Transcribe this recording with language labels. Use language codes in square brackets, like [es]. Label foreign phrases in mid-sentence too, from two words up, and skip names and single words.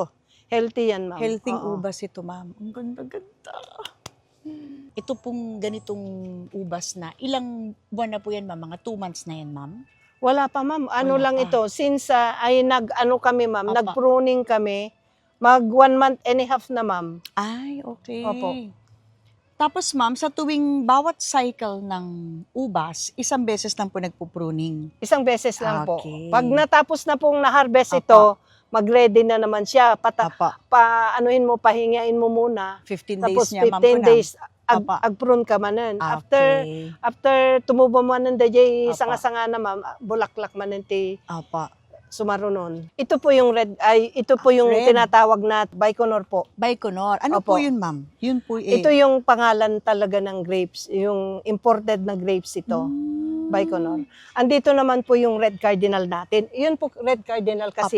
[tl] Healthy yan, ma'am. Healthy Oo. ubas ito, ma'am. Ang ganda-ganda. Ito pong ganitong ubas na, ilang buwan na po yan, ma'am? Mga 2 months na yan, ma'am? Wala pa, ma'am. Ano Wala lang pa. ito, since ay nag-ano kami, ma'am, Apa. nag-pruning kami, mag [en] 1 month and a half [tl] na, ma'am. Ay, okay. Opo. Tapos, ma'am, sa tuwing bawat cycle ng ubas, isang beses lang po nagpo-pruning. Isang beses lang po. Okay. Pag natapos na pong na-harvest Apa. ito, mag-ready na naman siya. Apa. Anuhin mo, pahingain mo muna. 15 Tapos days niya, ma'am, 15 po, days, Apa. [ilo] ag-prune ka manan. [tl] Okay. [ilo] After tumubo mo nan dayay [tl] Apa. [ilo] sanga-sanga na, ma'am, bulaklak manan ti Apa. sumarunon. [tl] Ito po yung ito po yung Red. tinatawag na Baikonur po. Baikonur. Ano Opo. po yun, ma'am? Yun po Ito yung pangalan talaga ng grapes, yung imported na grapes ito. Baikonur. Andito naman po yung red cardinal natin. Yun po red cardinal kasi